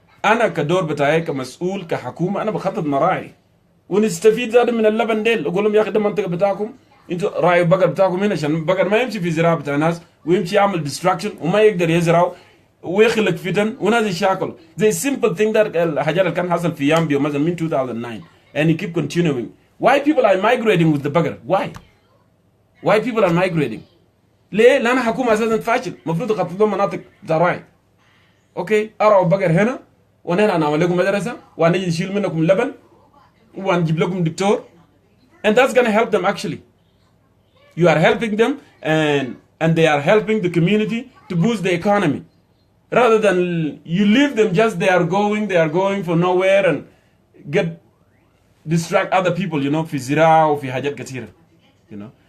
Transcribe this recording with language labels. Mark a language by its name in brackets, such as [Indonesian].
[Arabic] أنا كدور بتاعي كمسؤول كحكومة أنا بخطط مراعي ونستفيد زاد من اللبن ديل. أقول لهم يا أخي ده المنطقة بتاعكم أنتوا راعوا البقر بتاعكم هنا عشان البقر ما يمشي في زراعة بتاع الناس ويمشي يعمل distraction وما يقدر يزرعوا ويخلق فتن وناس يشاكل. زي [English] simple thing that [Arabic] الحاجات اللي كان حصل في يامبيو مثلا من 2009 [English] and it keep continuing. Why people are migrating with the bugger? Why people are migrating? [Arabic] ليه؟ لأن حكومة أساسا فاشل. مفروض يخطط لهم مناطق بتاع راعي. أوكي أرعوا بقر هنا ونحن نعمل لكم مدرسة ونجي نشيل منكم اللبن ونجيب لكم دكتور. [English] And that's gonna help them actually. You are helping them and they are helping the community to boost the economy. Rather than you leave them just they are going for nowhere and distract other people, you know, [Arabic] في زراعة وفي حاجات كثيرة, [English] you know.